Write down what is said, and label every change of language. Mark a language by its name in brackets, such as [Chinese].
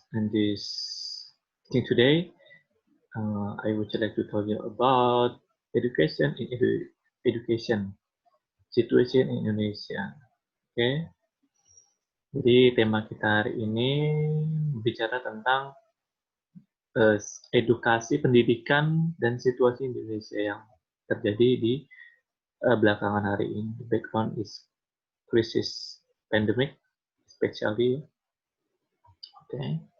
[English] And this thing today, I would like to tell you about education in education situation in Indonesia. Oke, okay? [Indonesian] Jadi tema kita hari ini bicara tentang edukasi, pendidikan, dan situasi Indonesia yang terjadi di belakangan hari ini. [English] The background is crisis pandemic, especially. Okay.